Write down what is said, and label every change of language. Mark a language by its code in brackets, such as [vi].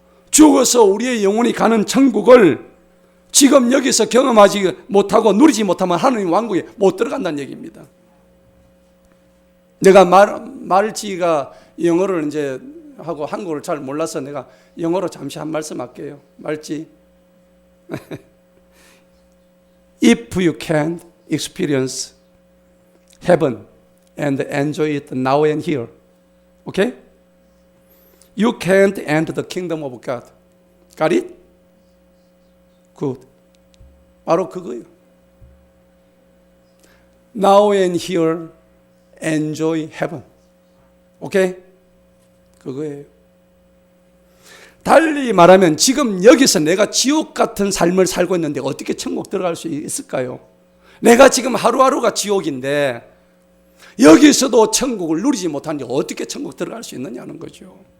[ko] 죽어서 우리의 영혼이 가는 천국을 지금 여기서 경험하지 못하고 누리지 못하면 하나님 왕국에 못 들어간다는 얘기입니다. 내가 말지가 영어를 이제 하고 한국어를 잘 몰라서 내가 영어로 잠시 한 말씀 할게요. 말지. [en] If you can't experience heaven and enjoy it now and here, okay? You can't enter the kingdom of God. Got it? Good. [ko] 바로 그거예요. [en] Now and here, enjoy heaven. [ko] 오케이? 그거예요. 달리 말하면 지금 여기서 내가 지옥 같은 삶을 살고 있는데 어떻게 천국 들어갈 수 있을까요? 내가 지금 하루하루가 지옥인데 여기서도 천국을 누리지 못하는데 어떻게 천국 들어갈 수 있느냐는 거죠.